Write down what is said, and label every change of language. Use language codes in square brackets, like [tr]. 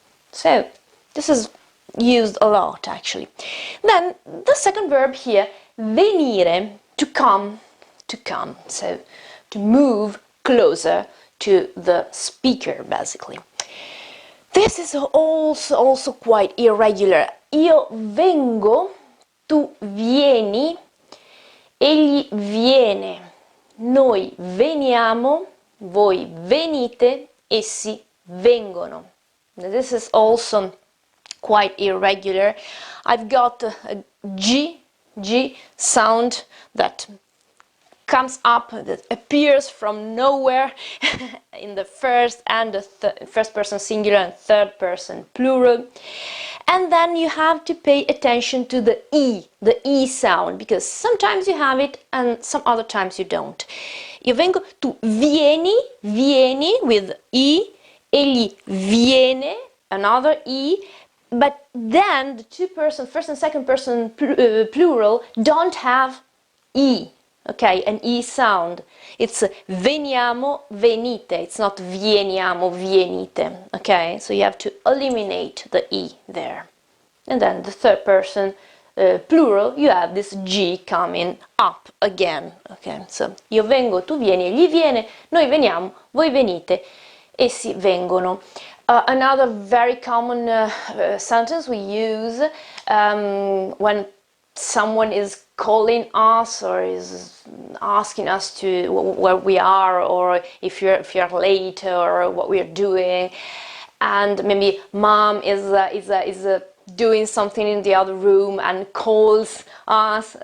[en] So, this is used a lot, actually. Then, the second verb here, venire, to come. So, to move closer to the speaker, basically. This is also quite irregular. [it] Io vengo, tu vieni, egli viene, noi veniamo, voi venite, essi vengono. [en] Now, this is also quite irregular. I've got a G sound that comes up, that appears from nowhere in the first and the first person singular and third person plural. And then you have to pay attention to the E sound, because sometimes you have it and some other times you don't. [it] Io vengo, tu vieni [en] with E, egli viene, another E, but then the two person, first and second person plural, don't have E. Okay, an E sound. It's veniamo, venite. It's not vieniamo, vienite. Okay, so you have to eliminate the E there. And then the third person plural, you have this G coming up again. [it] Okay, so io vengo, tu vieni, egli viene, noi veniamo, voi venite, essi vengono. [en] Another very common sentence we use when someone is calling us or is asking us to where we are, or if you're late, or what we're doing, and maybe mom is doing something in the other room and calls us.